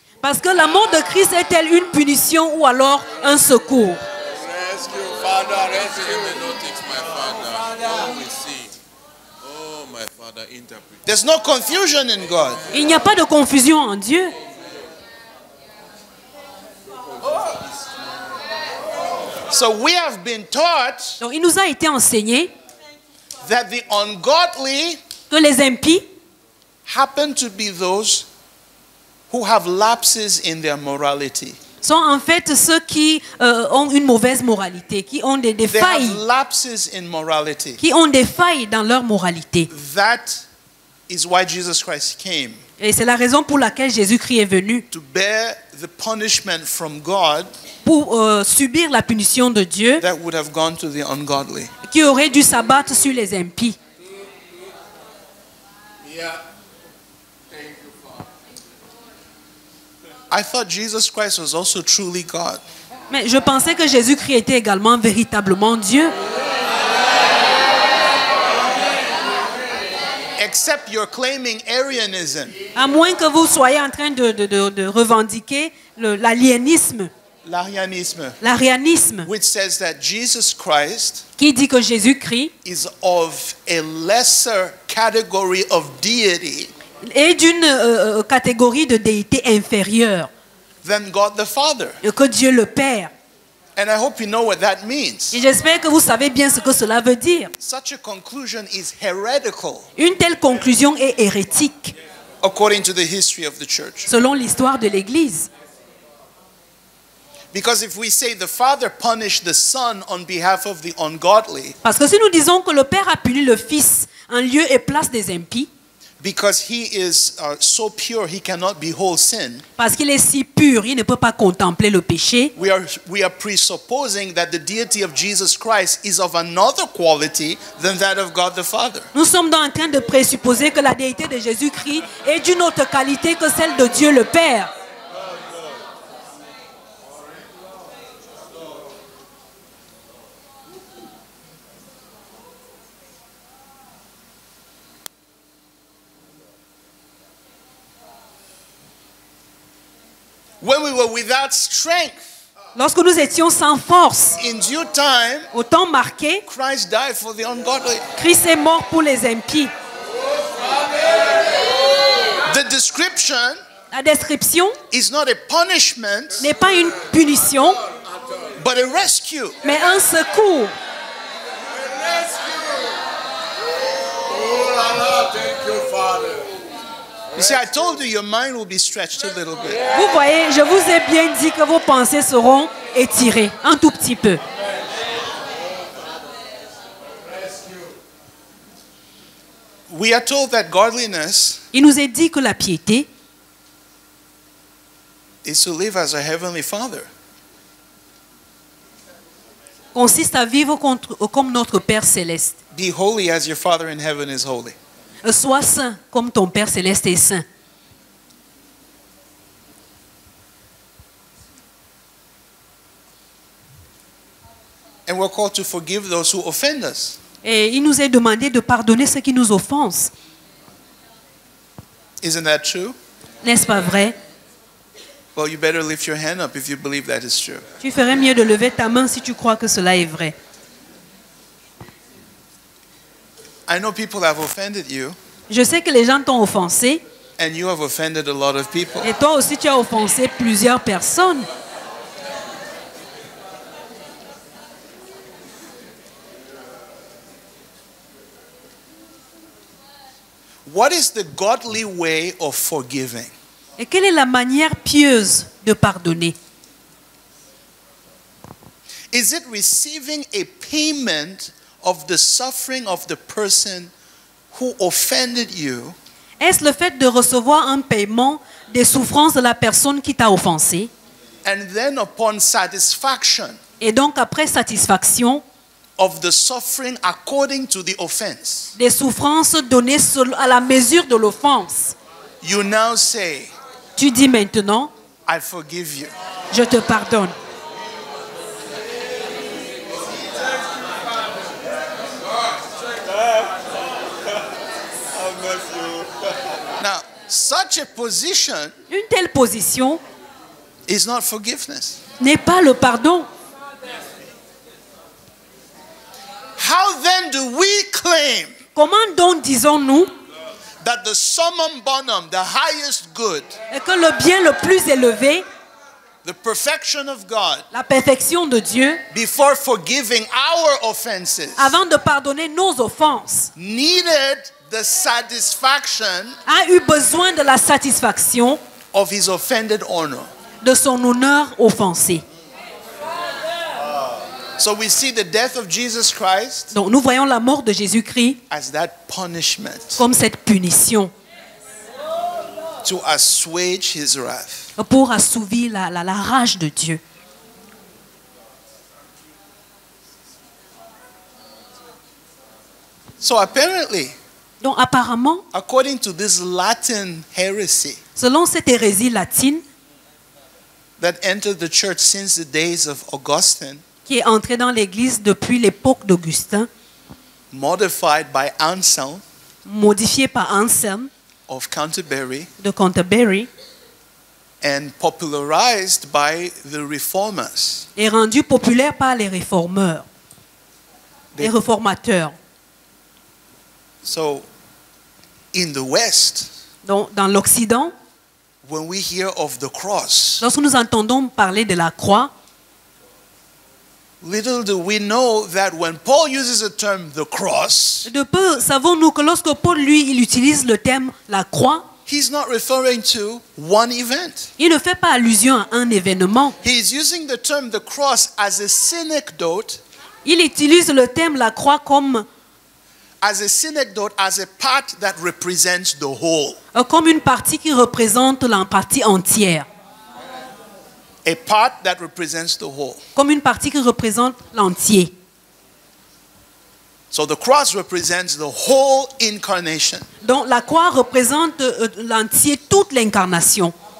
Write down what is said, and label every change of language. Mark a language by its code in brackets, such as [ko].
[fr] Parce que la mort de Christ est-elle une punition ou alors un secours? [en] Rescue, Father, rescue. My Father. Oh, we see. Oh, my Father, interpret. There's no confusion in God. [fr] Il n'y a pas de confusion en Dieu. [en] So we have been taught [fr] Donc il nous a été enseigné [en] that the ungodly [fr] que les impies [en] happen to be those who have lapses in their morality. [fr] sont en fait ceux qui ont une mauvaise moralité, qui ont des [en] They [fr] failles, [en] have lapses in morality. [fr] qui ont des failles dans leur moralité. [en] That is why Jesus Christ came, [fr] Et c'est la raison pour laquelle Jésus-Christ est venu, [en] to bear the punishment from God [fr] pour subir la punition de Dieu [en] that would have gone to the ungodly. [fr] qui aurait dû s'abattre sur les impies. [en] Yeah. Thank you, Father. I thought Jesus Christ was also truly God. [fr] Mais je pensais que Jésus-Christ était également véritablement Dieu. [en] Except you're claiming Arianism. [fr] À moins que vous soyez en train de revendiquer l'aliénisme, l'arianisme, [en] Which says that Jesus Christ [fr] qui dit que Jésus-Christ [en] is of a lesser category of deity [fr] est d'une catégorie de déité inférieure [en] than God the Father. [fr] que Dieu le Père. [en] And I hope you know what that means. [fr] Et j'espère que vous savez bien ce que cela veut dire. [en] Such a conclusion is heretical [fr] Une telle conclusion est hérétique [en] according to the history of the church. [fr] selon l'histoire de l'Église. [en] Because if we say the Father punished the Son on behalf of the ungodly, [fr] Parce que si nous disons que le Père a puni le Fils en lieu et place des impies, [en] because he is so pure he cannot behold sin, [fr] parce qu'il est si pur, il ne peut pas contempler le péché, [en] we are presupposing that the deity of Jesus Christ is of another quality than that of God the Father. [fr] nous sommes donc en train de présupposer que la déité de Jésus-Christ est d'une autre qualité que celle de Dieu le Père. [en] when we were without strength, [fr] Lorsque nous étions sans force, [en] in due time, [fr] au temps marqué, [en] Christ died for the ungodly. [fr] Christ est mort pour les impies. [en] The description [fr] La description [en] is not a punishment, [fr] n'est pas une punition, [en] but a rescue. [fr] mais un secours. Oh la la, [en] thank you, Father. You see, I told you your mind will be stretched a little bit. [fr] Vous voyez, je vous ai bien dit que vos pensées seront étirées un tout petit peu. [en] We are told that godliness [fr] Il nous est dit que la piété [en] is to live as a heavenly Father. [fr] consiste à vivre comme notre Père céleste. [en] Be holy as your Father in heaven is holy. [fr] Sois saint comme ton Père céleste est saint. [en] And we're called to forgive those who offend us. [fr] Et il nous est demandé de pardonner ceux qui nous offensent. [en] Isn't that true? [fr] N'est-ce pas vrai? [en] Well, you better lift your hand up if you believe that is true. [fr] Tu ferais mieux de lever ta main si tu crois que cela est vrai. [en] I know people have offended you, [fr] Je sais que les gens t'ont offensé [en] and you have offended a lot of people. [fr] et toi aussi tu as offensé plusieurs personnes. [en] What is the godly way of forgiving? [fr] Et quelle est la manière pieuse de pardonner? [en] Is it receiving a payment of the suffering of the person who offended you, [fr] Est-ce le fait de recevoir un paiement des souffrances de la personne qui t'a offensé? [en] and then upon satisfaction [fr] Et donc après satisfaction, [en] of the suffering according to the offense, [fr] des souffrances données à la mesure de l'offense, [en] you now say, [fr] tu dis maintenant, [en] I forgive you. [fr] je te pardonne. [en] Now, such a position [fr] Une telle position [en] is not forgiveness. [fr] n'est pas le pardon. [en] How then do we claim [fr] Comment donc disons-nous [en] that the summum bonum, the highest good, [fr] que le bien le plus élevé, [en] the perfection of God, [fr] la perfection de Dieu, [en] before forgiving our offenses, [fr] avant de pardonner nos offenses, [en] needed the satisfaction [fr] a eu besoin de la satisfaction [en] of his offended honor? [fr] de son honneur offensé? [en] So we see the death of Jesus Christ [fr] Donc nous voyons la mort de Jésus-Christ [en] as that punishment [fr] comme cette punition [en] to assuage his wrath. [fr] pour assouvir la rage de Dieu. [en] So apparently, [fr] Donc apparemment, [en] according to this Latin heresy [fr] selon cette hérésie latine [en] that entered the church since the days of Augustine, [fr] qui est entrée dans l'Église depuis l'époque d'Augustin, [en] modified by Anselm [fr] modifiée par Anselme [en] of Canterbury, [fr] de Canterbury, [en] and popularized by the reformers. [fr] est rendue populaire par les réformeurs, les réformateurs. [en] So, in the West, [fr] Donc dans l'Occident, [en] when we hear of the cross, [fr] lorsque nous entendons parler de la croix, [en] little do we know that when Paul uses the term the cross, [fr] de peu savons-nous que lorsque Paul, lui, il utilise le terme la croix, [en] he's not referring to one event. [fr] il ne fait pas allusion à un événement. [en] He's using the term the cross as a synecdoche, [fr] Il utilise le terme la croix comme [en] as a part that represents the whole. [fr] comme une partie qui représente la partie entière. [en] A part that represents the whole. [fr] Comme une partie qui représente l'entier. [en] So the cross represents the whole incarnation. [fr] Donc la croix représente l'entier, toute l'incarnation,